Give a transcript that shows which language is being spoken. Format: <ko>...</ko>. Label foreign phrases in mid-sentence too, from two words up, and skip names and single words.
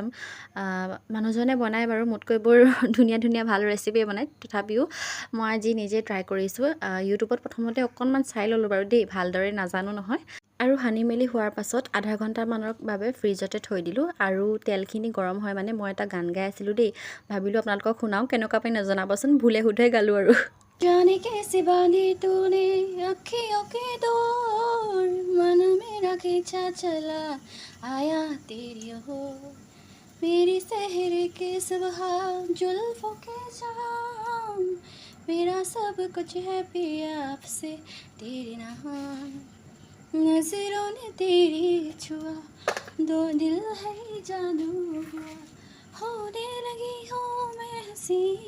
<as>মানুহজনে বনাই বাৰু মোতকৈ বৰ ধুনীয়া ধুনীয়া ভাল ৰেচিপি বনায়, তথাপিও মই আজি নিজে ট্ৰাই কৰিছো। ইউটিউবত প্ৰথমতে অকণমান চাই ল'লো বাৰু দেই, ভালদৰে নাজানো নহয়। আৰু সানি মেলি হোৱাৰ পাছত আধা ঘণ্টামানৰ বাবে ফ্ৰিজতে থৈ দিলোঁ। আৰু তেলখিনি গৰম হয় মানে মই এটা গান গাই আছিলোঁ দেই, ভাবিলোঁ আপোনালোকক শুনাও, কেনেকুৱা পাই নজনাবচোন, ভুলে শুদ্ধে গালোঁ আৰু।</as> <hi>जाने कैसे बांधी तूने अखियों के डोर, मन मेरा खींचा चला आया तेरी ओर, मेरी सहर के सुबह जुल्फों के जाम, मेरा सब कुछ है पिया आपसे तेरे नाम, नजरों ने तेरी छुआ दो दिल है जादू हुआ, होने लगी हूँ मैं हंसी</hi>